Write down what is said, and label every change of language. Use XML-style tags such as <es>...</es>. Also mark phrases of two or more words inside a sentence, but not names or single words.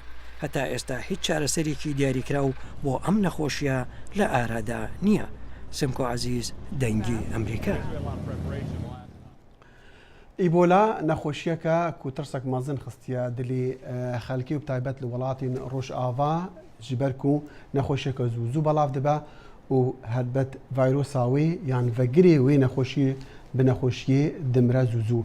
<ckb>هەتا ئێستا هیچ چارەسەرێکی دیاریکرا و بۆ ئەم نەخۆشیە لە ئارادا نییە. سمکۆ عزیز دەنگی ئەمریکا.</ckb> <ku>ئیبۆلا نەخۆشیەکە کوترسێک مەزن خستیە دلی خەلکی و تایبەت لە وڵاتین ڕۆژئاوا ji ber ku nexweşeka zû zû belav dibe û helbet vayrosa wê yan vegirê wê nexweşiyê bi nexweşiyê dimre zû zû.</ku>